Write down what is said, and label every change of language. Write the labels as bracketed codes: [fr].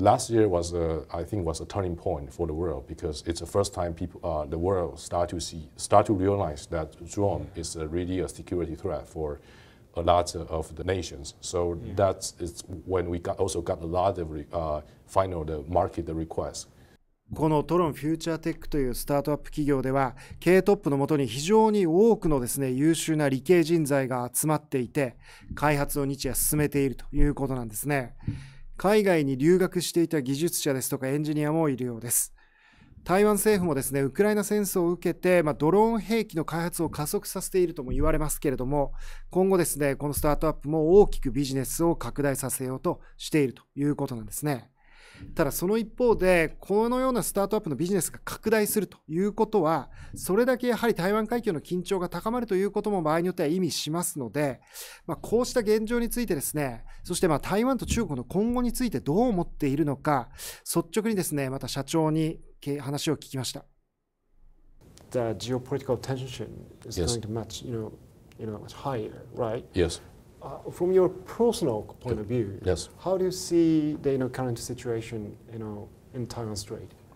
[en] Last year was, I think, was a turning point for the world because it's the first time the world start to realize that drone is really a security threat for a lot of the nations. So that's when we also got a lot of the market requests. [ja] このトロンフューチャーテックというスタートアップ企業では経営トップのもとに非常に多くのですね優秀な理系人材が集まっていて開発を日夜進めているということなんですね。海外に留学していた技術者ですとかエンジニアもいるようです。台湾政府もですねウクライナ戦争を受けて、ドローン兵器の開発を加速させているとも言われますけれども今後ですねこのスタートアップも大きくビジネスを拡大させようとしているということなんですね。ただその一方でこのようなスタートアップのビジネスが拡大するということはそれだけやはり台湾海峡の緊張が高まるということも場合によっては意味しますので、こうした現状についてですねそして台湾と中国の今後についてどう思っているのか率直にですねまた社長に話を聞きました。 [en] The geopolitical tension is going to much, much higher, right? Yes. From your personal point of view, yes. How do you see the current situation, in Taiwan Strait?